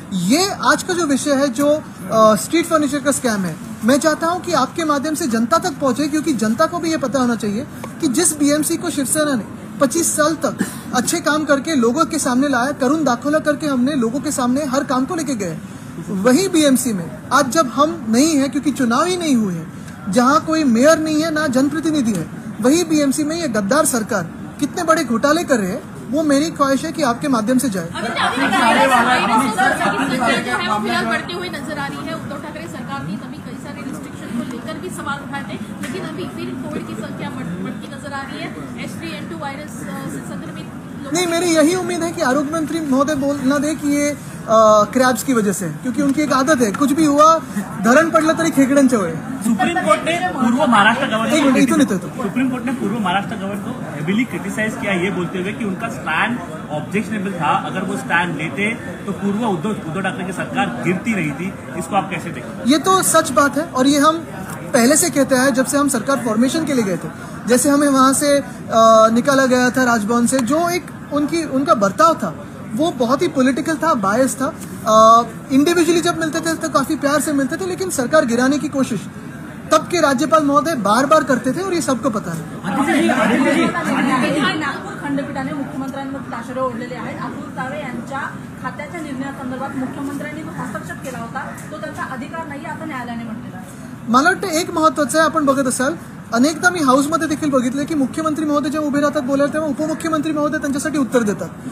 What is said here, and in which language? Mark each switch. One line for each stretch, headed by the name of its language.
Hindi: ये आज का जो विषय है, जो स्ट्रीट फर्नीचर का स्कैम है, मैं चाहता हूं कि आपके माध्यम से जनता तक पहुंचे, क्योंकि जनता को भी ये पता होना चाहिए कि जिस बीएमसी को शिवसेना ने 25 साल तक अच्छे काम करके लोगों के सामने लाया, करुण दाखोला करके हमने लोगों के सामने हर काम को लेके गए, वही बीएमसी में आज जब हम नहीं है, क्योंकि चुनाव ही नहीं हुए हैं, जहां कोई मेयर नहीं है, ना जनप्रतिनिधि है, वही बीएमसी में ये गद्दार सरकार कितने बड़े घोटाले कर रहे हैं, वो मेरी ख्वाहिश है कि आपके माध्यम से जाए। बढ़ती हुई नजर आ रही है। उद्धव ठाकरे सरकार ने तभी कई सारे रिस्ट्रिक्शन को लेकर भी सवाल उठाए थे, लेकिन अभी फिर कोविड की संख्या बढ़ती नजर आ रही है। H3N2 वायरस से संक्रमित नहीं, मेरी यही उम्मीद है कि आरोग्य मंत्री महोदय बोल ना दे कि ये क्रैब्स की वजह से, क्योंकि उनकी एक आदत है, कुछ भी हुआ
Marathi: धरण पडलं तरी खेकड्यांच्या चवळे।
Hindi: सुप्रीम कोर्ट ने पूर्व महाराष्ट्र गवर्नर सुप्रीम कोर्ट ने पूर्व महाराष्ट्र गवर्नर को हेवीली क्रिटिसाइज किया, ये बोलते हुए कि उनका स्टैंड ऑब्जेक्शनेबल था। अगर वो स्टैंड लेते तो पूर्व उद्धव ठाकरे की सरकार गिरती नहीं थी। इसको आप कैसे देखते? ये तो सच बात है, और ये हम पहले से कहते हैं जब से हम सरकार फॉर्मेशन के लिए गए थे। जैसे हमें वहां से निकाला गया था राजभवन से, जो एक उनका बर्ताव था वो बहुत ही पॉलिटिकल था, बायस था। इंडिविजुअली जब मिलते थे तो काफी प्यार से मिलते थे, लेकिन सरकार गिराने की कोशिश तब के राज्यपाल महोदय बार बार करते थे, और ये सबको पता है।
Marathi: नागपूर खंडपीठाने मुख्यमंत्र्यांवर ताशेरे ओढलेले आहेत। अतुल सावे यांच्या खात्याच्या निर्णयासंदर्भात मुख्यमंत्र्यांनी जो हस्तक्षेप केला होता तो त्यांचा अधिकार नाही, असं न्यायालयाने म्हटलेलं आहे। मला वाटतं एक महत्वाचं आहे, आपण बघत असाल अनेकदा मी हाऊसमध्ये देखील बघितलं की मुख्यमंत्री महोदय जेव्हा उभे राहतात बोलायला, तेव्हा उपमुख्यमंत्री महोदय त्यांच्यासाठी उत्तर देतात।